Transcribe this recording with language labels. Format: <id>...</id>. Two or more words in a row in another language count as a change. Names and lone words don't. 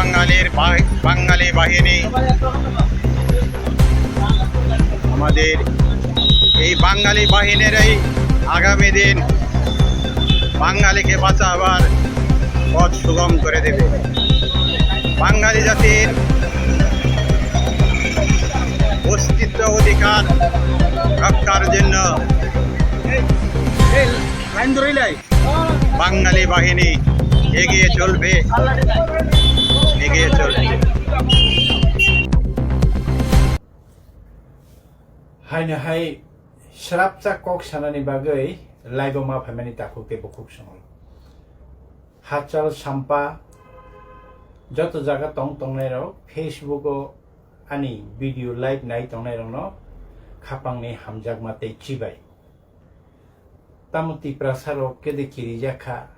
<bn>বাঙালি বাহিনী আমাদের এই বাঙালি বাহিনীরই আগামী দিন বাঙালিকে বাঁচাবার পথ সুগম করে দেবে। বাঙালি জাতির অস্তিত্ব অধিকার রক্ষার জন্য বাঙালি বাহিনী এগিয়ে চলবে।</bn> <trp>Hai shrapcha kok sanani bagai laibo ma phamani takuk te bokuk sonol hachal sampa joto jaga tong nai ro Facebook o ani video live nai tong nai ro no khapang ni hamjak ma te chibai tamuti prasaro kede kiri jakha</trp>